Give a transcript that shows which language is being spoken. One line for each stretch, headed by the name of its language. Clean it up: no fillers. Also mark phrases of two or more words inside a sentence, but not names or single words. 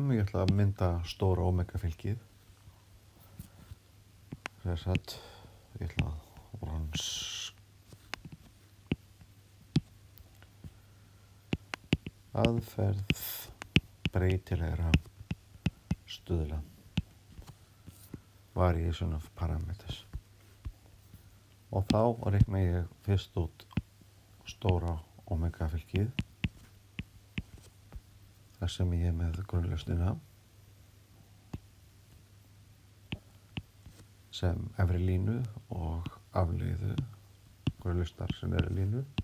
Icelandic: Ég ætla að mynda stóra omega fylgið. Þess að ég ætla að aðferð breytilegra stuðla
English: variation of parameters
Icelandic: og þá reikna ég fyrst út stóra omega fylkið þar sem ég er með grunnlausnina sem efri línu og afleiðu grunnlausnar sem eru línu.